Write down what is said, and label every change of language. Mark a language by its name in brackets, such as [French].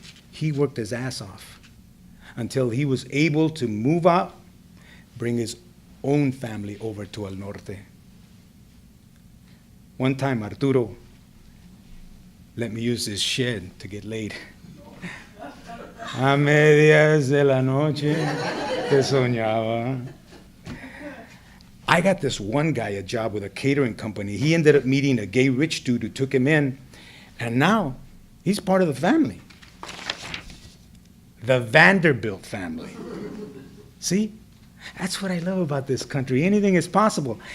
[English] He worked his ass off until he was able to move out, bring his own family over to El Norte. One time, Arturo let me use his shed to get laid. [Spanish] A medias de la noche te soñaba. [English] I got this one guy a job with a catering company. He ended up meeting a gay rich dude who took him in, and now he's part of the family. The Vanderbilt family. See? That's what I love about this country. Anything is possible.